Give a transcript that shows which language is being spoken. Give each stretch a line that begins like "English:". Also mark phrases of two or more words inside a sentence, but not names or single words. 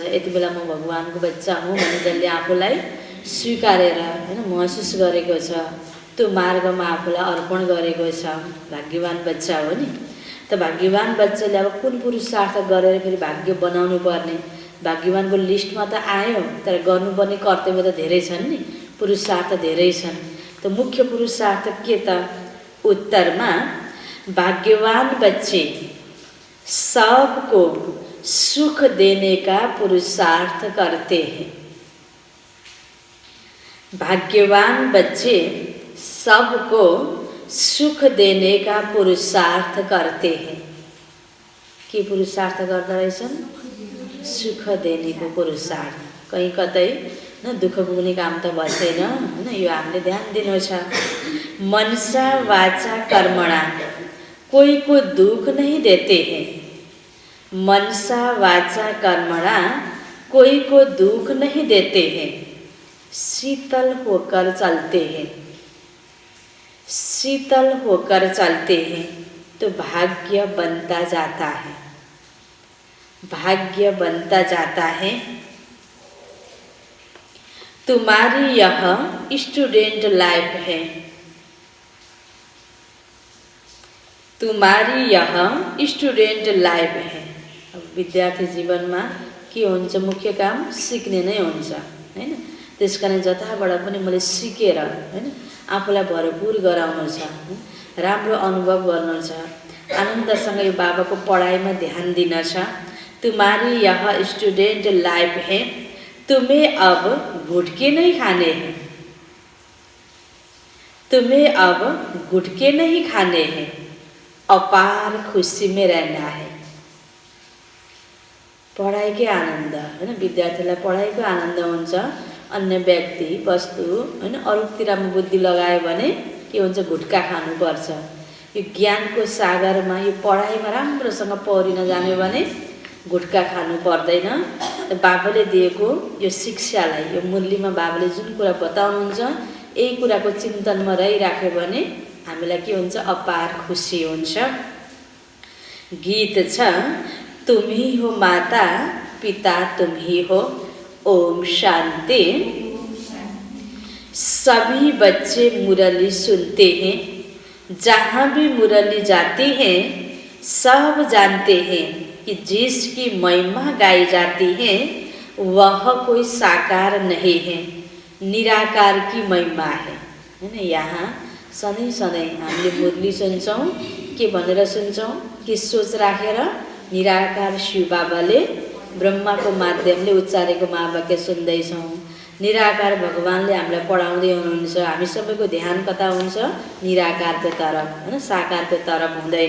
Nepali: यति बेला म भगवानको बच्चा हुँ भने जसले आफूलाई स्वीकारेर हैन महसुस गरेको छ, त्यो मार्गमा आफूलाई अर्पण गरेको छ, भाग्यवान बच्चा हो नि। त भाग्यवान बच्चाले अब कुन पुरुषार्थ गरेर फेरि भाग्य बनाउनु पर्ने? भाग्यवानको लिस्टमा त आयो, तर गर्नुपर्ने कर्तव्य त धेरै छन् नि, पुरुषार्थ धेरै छन्। त मुख्य पुरुषार्थ के त?
Hindi: उत्तरमा भाग्यवान बच्चे सबको सुख देने का पुरुषार्थ करते हैं। भाग्यवान बच्चे सबको सुख देने का पुरुषार्थ करते हैं।
Nepali: के पुरुषार्थ गर्दा रहेछन्?
Hindi: सुख देनेको पुरुषार्थ।
Nepali: कहीँ कतै न दुःख पुग्ने काम त भएन हैन। यो हामीले ध्यान दिनु छ।
Hindi: मनसा वाचा कर्मणा कोई को दुख नहीं देते हैं। मनसा वाचा कर्मणा कोई को दुख नहीं देते हैं। शीतल होकर चलते हैं। शीतल होकर चलते हैं तो भाग्य बनता जाता है। भाग्य बनता जाता है। तुम्हारी यह
English: student life
Hindi: है। तुम्हारी यह
English: student life
Hindi: है।
Nepali: अब विद्यार्थी जीवनमा के हुन्छ? मुख्य काम सिक्ने नै हुन्छ हैन। त्यसकारण जताबाट पनि मैले सिकेर हैन आफूलाई भरपूर गराउनु छ, राम्रो अनुभव गर्नु छ, आनन्दसँग यो बाबाको पढाइमा ध्यान दिन छ।
Hindi: तुम्हारी यह
English: student life
Hindi: है। तुम्हें अब गुटके नहीं खाने हैं। तुम्हें अब गुटके नहीं खाने हैं। अपार खुशी में रहना है।
Nepali: पढाइकै आनन्द हैन, विद्यार्थीलाई पढाइको आनन्द हुन्छ। अन्य व्यक्ति वस्तु हैन अरूतिरमा बुद्धि लगायो भने के हुन्छ? गुटका खानुपर्छ। यो ज्ञानको सागरमा यो पढाइमा राम्रोसँग पौरिन जाने भने गुटका खानु पर्दैन। बाबाले दिएको यो शिक्षालाई यो मुरलीमा बाबाले जुन कुरा बताउनुहुन्छ यही कुराको चिन्तनमा रहिराख्यो भने हामीलाई के हुन्छ, अपार खुसी हुन्छ। गीत छ,
Hindi: तुम ही हो माता पिता तुम ही हो, ओम शांति। सभी बच्चे मुरली सुनते हैं, जहाँ भी मुरली जाती है सब जानते हैं कि जिसकी महिमा गाई जाती है वह कोई साकार नहीं है, निराकार की महिमा है।
Nepali: हैन, यहाँ सधैँ सधैँ हामीले मुरली सुन्छौँ, के भनेर सुन्छौँ, के सोच राखेर, निराकार शिव बाबाले ब्रह्माको माध्यमले उच्चारेको महावाक्य सुन्दैछौँ। निराकार भगवानले हामीलाई पढाउँदै हुनुहुन्छ। हामी सबैको ध्यान कता हुन्छ, निराकारको तरफ, हैन, साकारको तरफ हुँदैन।